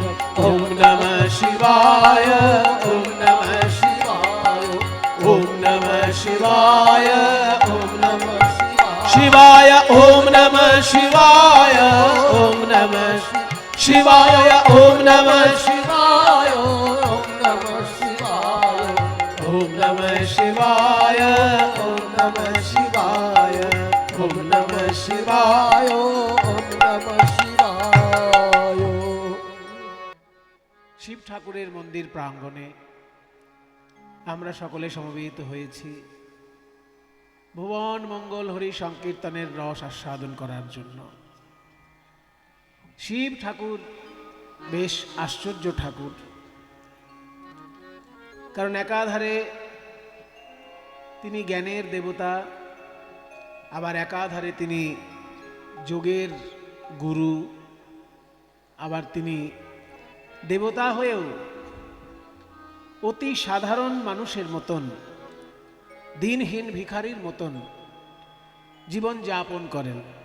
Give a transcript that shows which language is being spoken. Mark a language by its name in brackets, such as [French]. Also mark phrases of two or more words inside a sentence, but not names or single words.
[Sanskrit] ॐ नमः शिवाय, ॐ नमः शिवाय, ॐ नमः शिवाय, ॐ नमः शिवाय, ॐ नमः शिवाय, ॐ नमः शिवाय, ॐ नमः शिवाय, ओम नमः शिवाय, ॐ नमः शिवाय, ॐ नमः शिवाय, ॐ नमः शिवाय। शिवाय, ओम नमः शिवाय। [Bangla] শিব ঠাকুরের মন্দির প্রাঙ্গণে আমরা সকলে সমবেত হয়েছি ভুবন মঙ্গল হরি সংকীর্তনের রস আস্বাদন করার জন্য। শিব ঠাকুর বেশ আশ্চর্য ঠাকুর, কারণ একাধারে তিনি জ্ঞানের দেবতা, আবার একাধারে তিনি যোগের গুরু, আবার তিনি দেবতা হয়েও অতি সাধারণ মানুষের মতন, দিনহীন ভিখারির মতন জীবন যাপন করেন।